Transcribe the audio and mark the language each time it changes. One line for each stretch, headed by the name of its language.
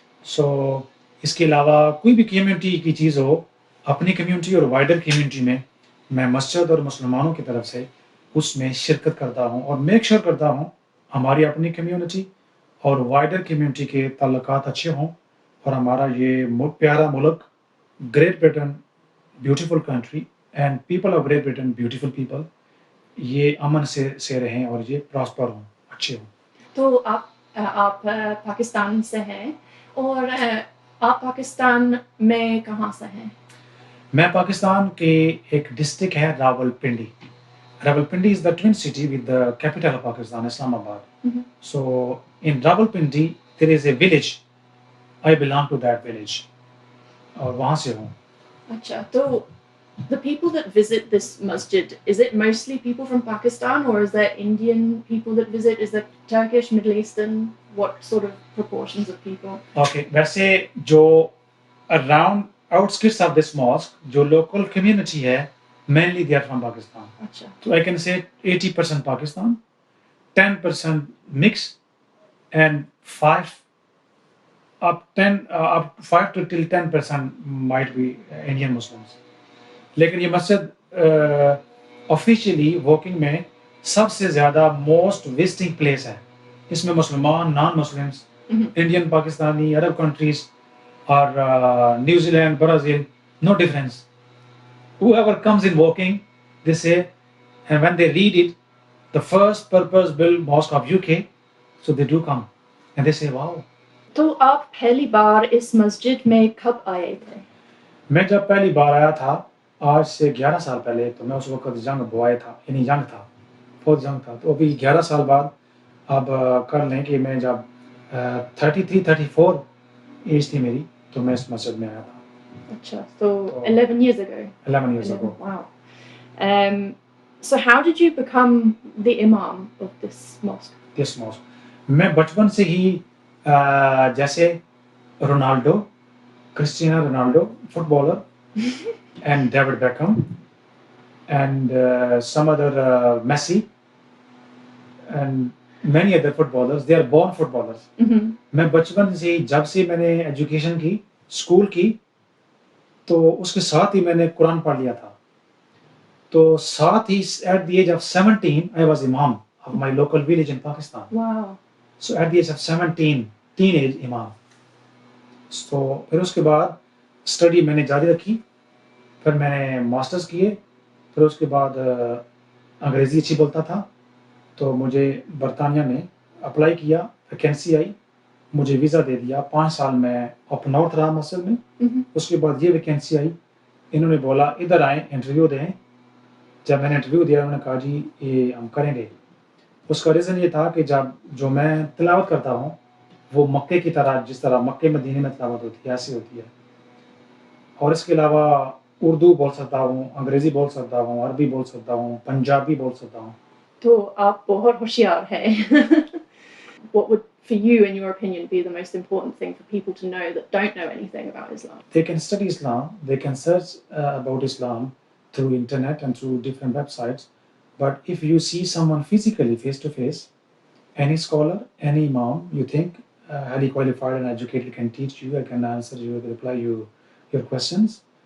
Hindi: सो इसके अलावा कोई भी कम्युनिटी की चीज़ हो, अपनी कम्युनिटी और वाइडर कम्युनिटी में मैं मस्जिद और मुसलमानों की तरफ से उसमें शिरकत करता हूँ और मेक श्योर करता हूँ हमारी अपनी कम्युनिटी और वाइडर कम्युनिटी के ताल्लुकात अच्छे हों और हमारा ये प्यारा मुल्क great Britain, beautiful country and people of great Britain, beautiful people, ये अमन से रहें और ये प्रॉस्पर हों, अच्छे हों. तो आप पाकिस्तान से हैं और आप पाकिस्तान में कहाँ से हैं? मैं पाकिस्तान के एक डिस्ट्रिक्ट है Rawalpindi.
English: Rawalpindi is the twin city with the capital of Pakistan, Islamabad. So in Rawalpindi there is a village. I belong to that village.
Hindi: और वहाँ से हूँ. अच्छा, तो
English: the people that visit this masjid, is it mostly people from Pakistan or is there Indian people that visit? Is there Turkish, Middle Eastern? What sort of proportions of people? Okay,
Hindi: वैसे जो
English: around outskirts of this mosque
Hindi: जो
English: local community
Hindi: है
English: mainly they are from Pakistan.
Hindi: अच्छा.
English: So I can say 80% Pakistan, 10% mix, and 5 to till 10% might be Indian Muslims.
Hindi: लेकिन ये मस्जिद officially walking में सबसे ज़्यादा मोस्ट विजिटिंग प्लेस है. इसमें मुसलमान, नॉन मुस्लिम्स, इंडियन, पाकिस्तानी, अरब कंट्रीज और New Zealand, Brazil, no difference.
English: Whoever comes in walking, they say, and when they read it, the first purpose-built mosque of UK, so they do come, and they say, wow.
Hindi: तो आप पहली बार इस मस्जिद में कब आए थे? मैं जब पहली बार आया था आज से 11 साल पहले, तो मैं उस वक्त यंग बॉय था, यानी यंग था, बहुत यंग था. तो अभी 11 साल बाद अब कर लें कि मैं जब 33-34 एज थी मेरी, तो मैं इस मस्जिद में आया था.
English: अच्छा, so 11 years ago. 11 years ago. Wow. So how did you become the imam of this mosque? This mosque.
Hindi: मैं बचपन से ही जैसे Ronaldo, Cristiano Ronaldo, footballer,
English: and David Beckham, and some other Messi, and many other footballers. They are born footballers.
Hindi: मैं बचपन से जब से मैंने एजुकेशन की, स्कूल की, तो उसके साथ ही मैंने कुरान पढ़ लिया था. तो साथ ही
English: at the age of 17 I was imam of my local village in Pakistan. Wow. So at the age of 17 teenage imam.
Hindi: तो फिर उसके बाद स्टडी मैंने जारी रखी, फिर मैंने मास्टर्स किए, फिर उसके बाद अंग्रेज़ी अच्छी बोलता था, तो मुझे बरतानिया ने अप्लाई किया, वैकेंसी आई, मुझे वीज़ा दे दिया. 5 साल मैं अप नॉर्थ रहा मसल में. उसके बाद ये वैकेंसी आई, इन्होंने बोला इधर आए इंटरव्यू दें. जब मैंने इंटरव्यू दिया उन्होंने कहा जी ये हम करेंगे. उसका रीज़न ये था कि जब जो मैं तिलावत करता हूँ वो मक्के की तरह, जिस तरह मक्के मदीने में तिलावत होती है ऐसी होती है. और इसके अलावा उर्दू बोल सकता हूँ, अंग्रेज़ी बोल सकता हूँ, अरबी बोल सकता हूँ, पंजाबी बोल सकता हूँ. तो आप बहुत होशियार हैं.
English: What would for you, in your opinion, be the most important thing for people to know that don't know anything about Islam? They can study Islam, they can search about Islam through internet and through different websites. But if you see someone physically, face to face, any scholar, any imam, you think highly qualified and educated can teach you, I can answer you, reply you your questions.